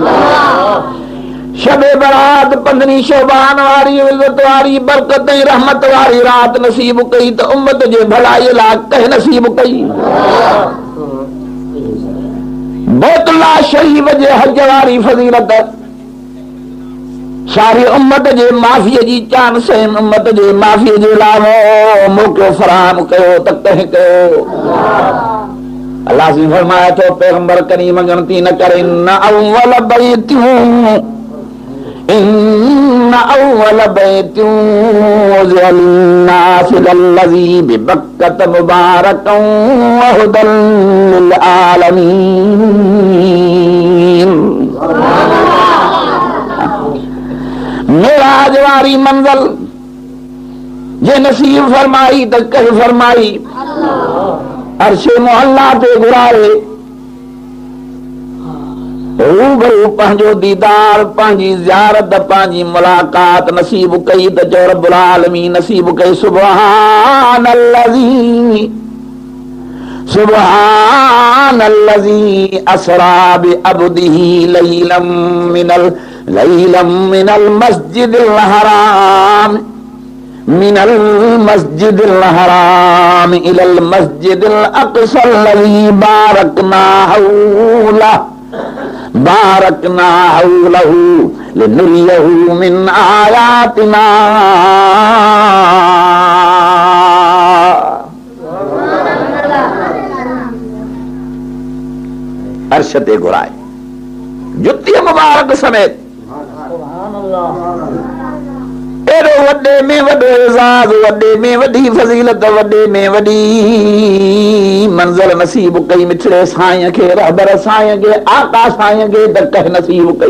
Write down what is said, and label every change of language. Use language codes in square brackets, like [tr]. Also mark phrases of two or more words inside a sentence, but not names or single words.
[sd] शबे बरात 15 शोबान वारी इज़त वारी बरकत ऐं रहमत वारी रात नसीब कई त उम्मत जे भलाई लाइ कंहिं नसीब कई? बैतुल्लाह शरीफ जे हज वारी फज़ीलत सारी उम्मत जे माफ़ीअ जी चांस उम्मत जे माफ़ीअ जे लाइ मौक़ो फराहम कयो त कंहिं कयो। अल्लाह से फरमाया तो पैगंबर करीम गणती न करे [ar] إن أول بيت للناس للذي ببكة مباركا وهدى للعالمين. मेराज वारी मंज़िल जे नसीब फरमाई त कह फरमाई अर्शे मोहल्ला ते घुराए रूबरू पंहिंजो दीदार पंहिंजी ज़ियारत पंहिंजी मुलाक़ात नसीब कई त चओ رب العالمين नसीब कई। سبحان الذي أسرى بعبده ليلا من المسجد الحرام إلى المسجد الأقصى الذي باركنا حوله لنريه من آياتنا. [sd] अर्श ते घुराए जुत्ती मुबारक समेत एड़ो वॾे में वॾो एज़ाज़ वॾे में वॾी फज़ीलत वॾे में वॾी मंज़िल नसीब कई मिठड़े साईं खे रहबर साईं खे आका साईं खे त कंहिं नसीब कई।